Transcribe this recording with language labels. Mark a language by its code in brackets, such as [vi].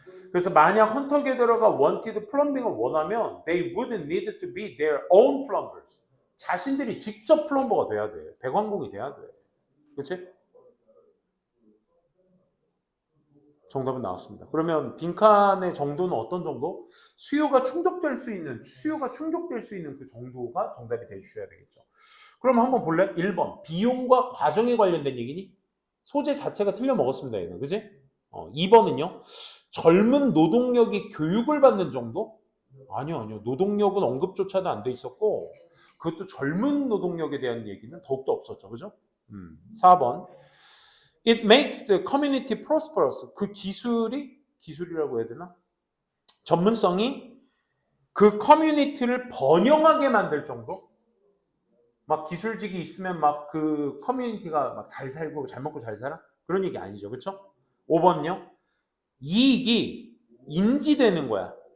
[ko] 그래서 만약 헌터 게더러가 [en] wanted [ko] 플럼빙을 원하면 [en] they would need to be their own plumbers. [ko] 자신들이 직접 플럼버가 돼야 돼. 배관공이 돼야 돼. 그치? 정답은 나왔습니다. 그러면 빈칸의 정도는 어떤 정도? 수요가 충족될 수 있는 그 정도가 정답이 되주셔야 되겠죠. 그럼 한번 볼래? 1번. 비용과 과정에 관련된 얘기니? 소재 자체가 틀려 먹었습니다. 얘는. 그지? 2번은요. 젊은 노동력이 교육을 받는 정도? 아니요. 노동력은 언급조차도 안 돼 있었고 그것도 젊은 노동력에 대한 얘기는 더욱더 없었죠. 그죠? 4번. [en] It makes the community prosperous. [ko] 그 기술이라고 해야 되나? 전문성이 그 커뮤니티를 번영하게 만들 정도? 막 기술직이 있으면 막 그 커뮤니티가 막 잘 살고 잘 먹고 잘 살아? 그런 얘기 아니죠. 그렇죠? 5번요. 이익이 인지되는 거야.